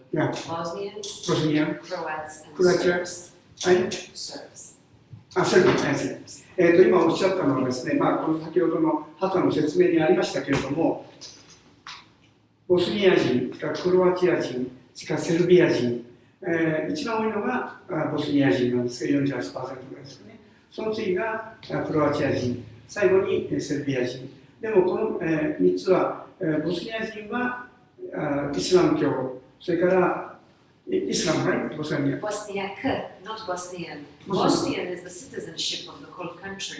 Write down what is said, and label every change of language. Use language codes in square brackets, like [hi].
[en] Bosnian, Croats, and Serbs. [ja] 今おっしゃったのはですね、この先ほどの旗の説明にありましたけれども、ボスニア人、クロアチア人、セルビア人、一番多いのがボスニア人なんですけど、48% ぐらいですね。その次がクロアチア人、最後にセルビア人。でもこの3つは、ボスニア人はイスラム教、それからイスラム、right? [en] Bosniak, not Bosnian. Bosnian is the citizenship of the whole country.